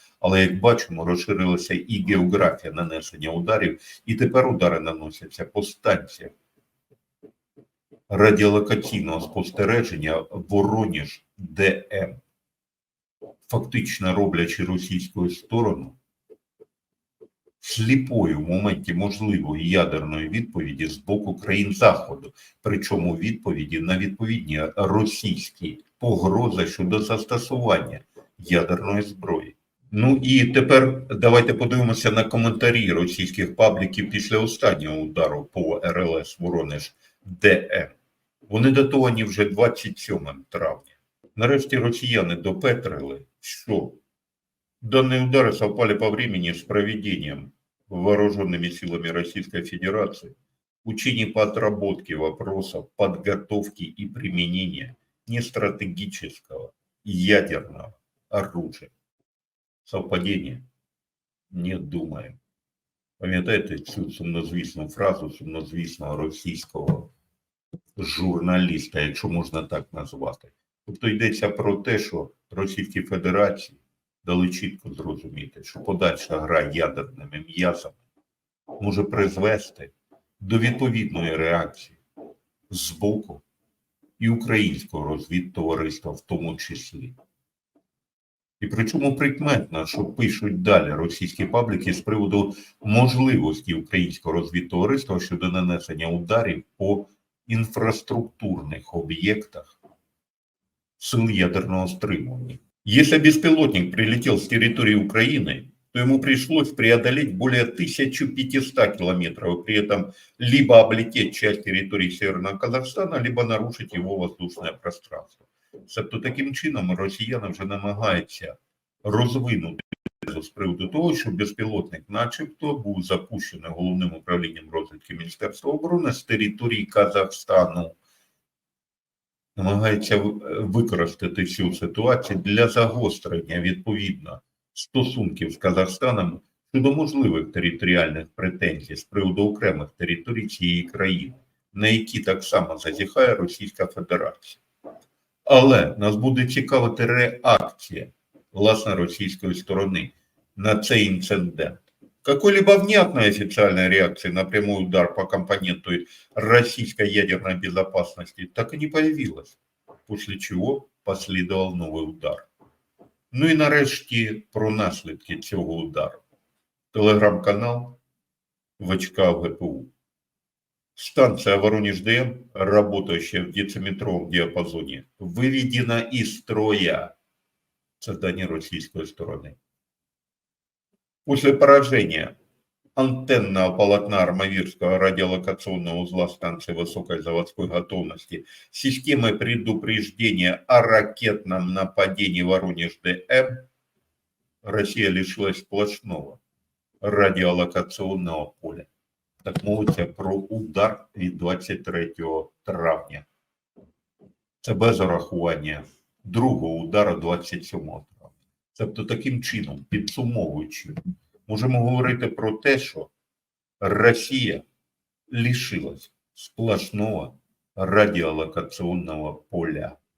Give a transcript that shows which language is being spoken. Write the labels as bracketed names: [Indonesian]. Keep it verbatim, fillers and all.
[Ukrainian] Але, як бачимо, розширилася і географія нанесення ударів, і тепер удари наносяться по станціях радіолокаційного спостереження Вороніж-ДМ, фактично роблячи російську сторону сліпою в моменті можливої ядерної відповіді з боку країн Заходу, причому відповіді на відповідні російські погрози щодо застосування ядерної зброї. Ну і тепер давайте подивимося на коментарі російських пабліків після останнього удару по РЛС Вороніж ДМ. Вони датовані вже двадцять сьомого травня. Нарешті росіяни допетрили, що [Russian] до неудара совпали по времени с проведением вооруженными силами Российской Федерации учений по отработке вопросов подготовки и применения нестратегического ядерного оружия. Совпадение? Не думаем. [Ukrainian] Пам'ятаєте цю сумнозвісну фразу сумнозвісного російського журналіста, якщо можна так назвати? Тобто йдеться про те, що Російській Федерації дали чітко зрозуміти, що подальша гра ядерними м'язами може призвести до відповідної реакції з боку і українського розвідтовариства в тому числі. І причому прикметно, що пишуть далі російські пабліки з приводу можливості українського розвідтовариства щодо нанесення ударів по інфраструктурних об'єктах сил ядерного стримування. [Russian] Если беспилотник прилетел с территории Украины, то ему пришлось преодолеть более тысяча пятьсот километров, при этом либо облететь часть территории Северного Казахстана, либо нарушить его воздушное пространство. [Ukrainian] Тобто таким чином росіяни вже намагаються розвинути тезу з приводу того, що безпілотник начебто був запущений головним управлінням розвідки Міністерства оборони з території Казахстану. Намагаються використати цю ситуацію для загострення, відповідно, стосунків з Казахстаном щодо можливих територіальних претензій з приводу окремих територій цієї країни, на які так само зазіхає Російська Федерація. Але нас буде цікавити реакція, власне, російської сторони на цей інцидент. [Russian] Какой-либо внятной официальной реакции на прямой удар по компоненту российской ядерной безопасности так и не появилось, после чего последовал новый удар. [Ukrainian] Ну и нарешті про наслідки цього удару. Телеграм-канал «Вачка ГПУ». [Russian] Станция Воронеж-ДМ, работающая в дециметровом диапазоне, выведена из строя. Создание российской стороны. После поражения антенного полотна Армавирского радиолокационного узла станции высокой заводской готовности системой предупреждения о ракетном нападении Воронеж-ДМ Россия лишилась сплошного радиолокационного поля. [Ukrainian] Так мовиться про удар від двадцять третього травня. Це без урахування другого удару двадцять сьомого травня. Тобто таким чином, підсумовуючи, можемо говорити про те, що Росія лишилась сплошного радіолокаційного поля.